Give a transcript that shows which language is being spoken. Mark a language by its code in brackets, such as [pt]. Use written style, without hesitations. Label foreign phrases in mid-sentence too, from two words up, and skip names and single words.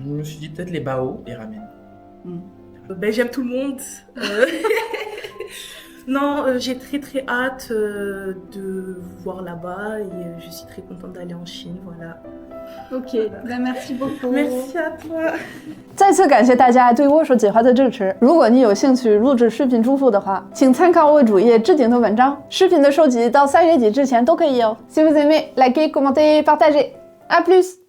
[fr] Je me suis dit peut-être les bao, les ramen. Ben, j'aime tout le monde. Non, j'ai très très hâte de voir là-bas et je suis très contente d'aller en Chine, voilà. Ok, merci beaucoup. Merci à toi. [zh] 再次感谢大家对沃数计划的支持。如果你有兴趣录制视频祝福的话，请参考我主页置顶的文章。视频的收集到3月底之前都可以哦。 [fr] Si vous aimez, likez, commentez, partagez. À plus!